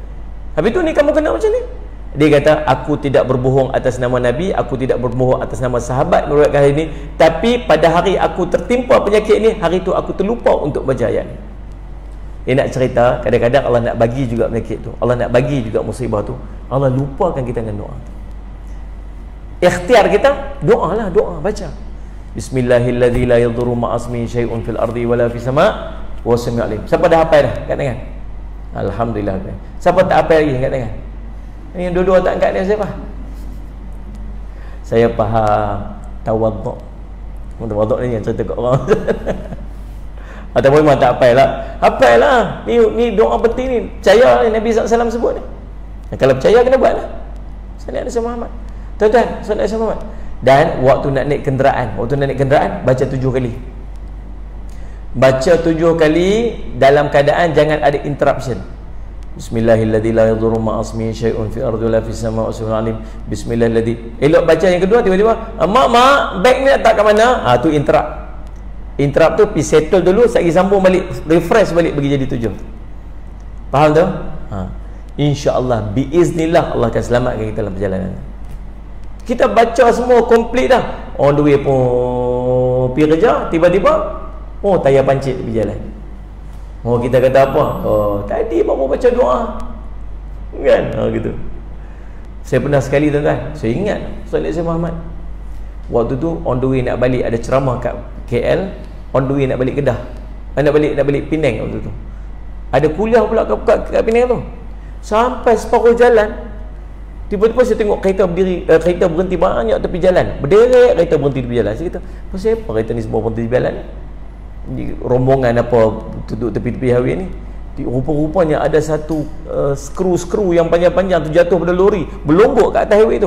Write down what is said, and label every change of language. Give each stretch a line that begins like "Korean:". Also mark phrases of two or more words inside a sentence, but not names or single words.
Malay: Habis tu ni kamu kena macam ni? Dia kata, aku tidak berbohong atas nama Nabi, aku tidak berbohong atas nama sahabat meriwayatkan hadis ni, tapi pada hari aku tertimpa penyakit ni, hari tu aku terlupa untuk baca ayat ni. Dia nak cerita, kadang-kadang Allah nak bagi juga penyakit tu, Allah nak bagi juga musibah tu, Allah lupakan kita dengan doa tu. Ikhtiar kita, doa lah, doa, baca
Arabic: بسم الله الذي لا يضر مع اسمه شيء في الأرض ولا في السماء وسميع العليم.
Malay: Siapa dah hafal dah kat tangan? Alhamdulillah. Siapa tak hafal lagi kat tangan? Ini yang dua-dua tak angkat dia, siapa? Saya faham tawaduk. Tawaduk ni yang cerita kat orang. Ataupun memang tak hafal lah. Hafal lah. Ni doa penting ni. Percaya ni Nabi SAW sebut ni. Kalau percaya kena buat lah.
Arabic: صلى الله عليه محمد.
Malay: Tuan-tuan,
Arabic: صلى الله عليه محمد.
Malay: Dan waktu nak naik kenderaan, baca 7 kali. Baca 7 kali dalam keadaan jangan ada interruption.
Arabic: بسم الله الذي لا يضر مع اسمه شيء في الأرض ولا في السماء وهو العليم. بسم الله الذي.
Malay: Elok baca yang kedua, tiba-tiba, mak, beg ni letak kat mana? Tu interrupt. Interrupt tu pergi settle dulu, lagi sambung balik, refresh balik pergi jadi 7. Faham tu? InsyaAllah, biiznillah Allah akan selamatkan kita dalam perjalanan. Kita baca semua komplit dah,
English: on the way
Malay: pun pergi kerja, tiba-tiba tayar pancit pergi jalan. Kita kata apa? Tadi baru baca doa kan? Gitu. Saya pernah sekali tuan-tuan, saya ingat
Arabic: صلى الله عليه محمد,
Malay: waktu tu
English: on the way
Malay: nak balik, ada ceramah kat KL,
English: on the way
Malay: nak balik Kedah, nak balik Penang waktu tu. Ada kuliah pula kat Penang tu. Sampai separuh jalan, tiba-tiba saya tengok kereta berhenti banyak tepi jalan. Berderet kereta berhenti tepi jalan. Saya kata, pasal apa kereta ni semua berhenti tepi jalan ni? rombongan apa duduk tepi-tepi highway ni, rupa-rupanya ada satu skru yang panjang-panjang tu jatuh pada lori, berlombok kat atas highway tu.